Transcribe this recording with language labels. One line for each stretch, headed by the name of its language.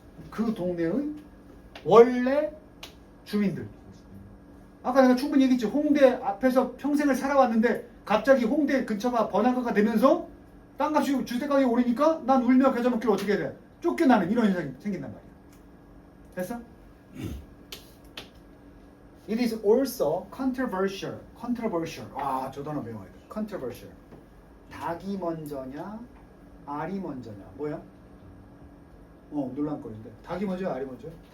Korean: 그 동네의 원래 주민들. 아까 내가 충분히 얘기했지. 홍대 앞에서 평생을 살아왔는데 갑자기 홍대 근처가 번화가가 되면서 땅값이 주택가격이 오르니까 난 울며 겨자 먹기를 어떻게 해야 돼? 쫓겨나는 이런 현상이 생긴단 말이야. 됐어?
English: It is also controversial.
Korean: 저 단어 배워야 돼. controversial. 닭이 먼저냐, 알이 먼저냐. 뭐야? 논란거리인데. 닭이 먼저야, 알이 먼저야?